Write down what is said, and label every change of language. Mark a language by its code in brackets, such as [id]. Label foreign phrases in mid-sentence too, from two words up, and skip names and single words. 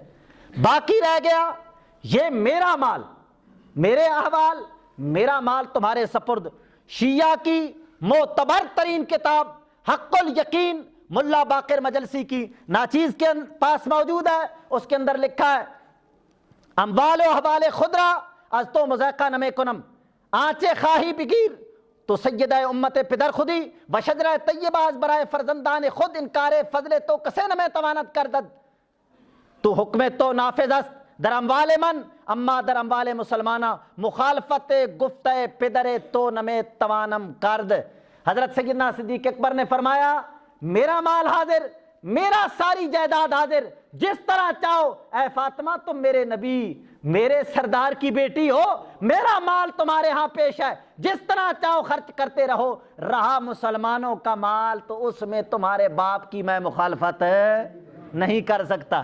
[ur] باقی رہ گیا یہ میرا مال، میرے احوال، میرا مال تمہارے سپرد۔ شیعہ کی معتبر ترین کتاب حق الیقین ملا باقر مجلسی کی ناچیز کے پاس موجود ہے، اس کے اندر لکھا ہے [fa] اموال و احوال خدرہ از تو مذاقہ نمے کنم، آنچے خواہی بگیر تو سیدہ امت پدر خودی و شجرہ طیبہ از برائے فرزندان خود انکار فضل تو کسے نمے توانت کردد، تو حکم تو نافذ است در اموال من اما در اموال مسلمانہ مخالفت گفتہ پدر تو نمے توانم کرد۔ [ur] حضرت سیدنا صدیق اکبر نے فرمایا میرا مال حاضر، میرا ساری جائیداد حاضر، جس طرح چاہو اے فاطمہ تم میرے نبی میرے سردار کی بیٹی ہو، میرا مال تمہارے ہاں پیش ہے، جس طرح چاہو خرچ کرتے رہو، رہا مسلمانوں کا مال تو اس میں تمہارے باپ کی میں مخالفت نہیں کر سکتا۔